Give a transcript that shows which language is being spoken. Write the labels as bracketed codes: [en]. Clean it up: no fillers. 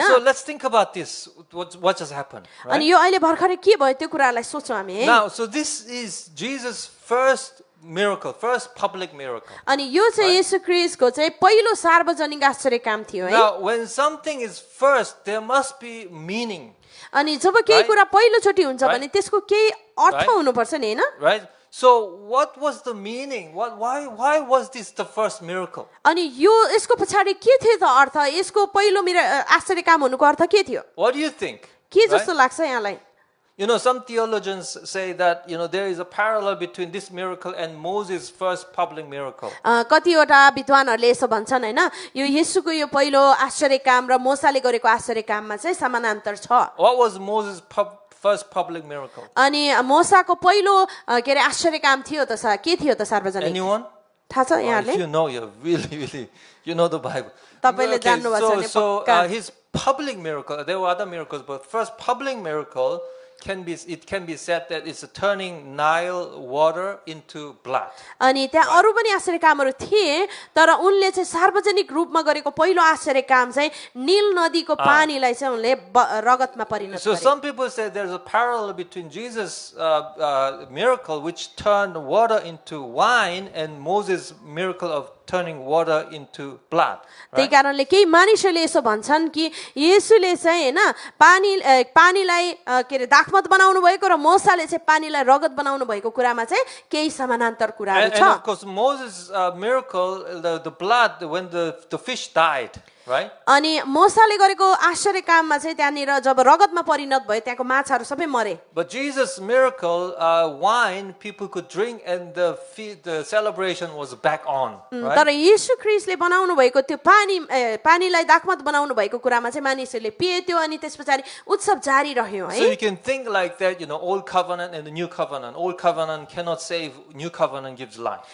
[en] So let's think about this. What just happened, [ne] अनि [en] right? [ne] यो अहिले भर्खरै के भयो त्यो कुरालाई सोचौँ हामी है [en] Now, so this is Jesus' first miracle, first public miracle. [ne] अनि यो चाहिँ येशू ख्रीष्टको चाहिँ पहिलो सार्वजनिक आश्चर्य काम थियो है [en] Now, when something is first, there must be meaning, [ne] अनि जब केही [en] Right? [ne] कुरा पहिलोचोटि हुन्छ [en] Right? [ne] भने त्यसको केही अर्थ [en] Right? [ne] हुनुपर्छ नि हैन [en] right? So, what was the meaning? Why was this the first miracle? [ne] अनि यो यसको पछाडि के थियो त अर्थ यसको पहिलो मेरो आश्चर्य काम हुनुको अर्थ के थियो [en] What do you think? [ne] के [en] Right? [ne] जस्तो लाग्छ यहाँलाई [en] You know, some theologians say that, you know, there is a parallel between this miracle and Moses' first public miracle. [ne] कतिवटा विद्वानहरूले यसो भन्छन् हैन यो येशूको यो पहिलो आश्चर्य काम र मोसाले गरेको आश्चर्य काममा चाहिँ समानान्तर छ [en] What was Moses' first public miracle? [ne] अनि मोसाको पहिलो के अरे आश्चर्य काम थियो त के थियो त सार्वजनिक [en] Anyone? [ne] थाहा छ यहाँले [en] If you know, you're really, you know the Bible. [ne] तपाईले जान्नुभएको छ नि [en] So [ne] पक्का [en] his public miracle, there were other miracles, but first public miracle can be said that it's turning Nile water into blood. [ne] अनि त्यहाँ अरु पनि आश्चर्य कामहरु थिए तर उनले चाहिँ सार्वजनिक रूपमा गरेको पहिलो आश्चर्य काम चाहिँ नील नदीको पानीलाई चाहिँ उनले रगतमा परिणत [en] So [ne] गरे [en] some people say there's a parallel between Jesus' miracle which turned water into wine and Moses' miracle of turning water into blood. [ne] त्यही कारणले केही मानिसहरूले यसो भन्छन् कि येशूले चाहिँ हैन पानीलाई के रे दाखमत बनाउनु भएको र मोसाले चाहिँ पानीलाई रगत बनाउनु भएको कुरामा चाहिँ केही समानान्तर कुराहरू छ [en] And of course Moses' miracle, the blood when the fish died, right? [ne] अनि मोसाले गरेको आश्चर्य काममा चाहिँ त्यहाँनिर जब रगतमा परिणत भयो त्यहाँको माछाहरू सबै मरे [en] But Jesus' miracle, wine people could drink and the celebration was back on. Right? [ne] तर येशू ख्रीष्टले बनाउनु भएको त्यो पानीलाई दाखमत बनाउनु भएको कुरामा चाहिँ मानिसहरूले पिए त्यो अनि त्यसपछि उत्सव जारी रह्यो [en] So [ne] है [en] you can think like that, you know, old covenant and the new covenant. Old covenant cannot save, new covenant gives life.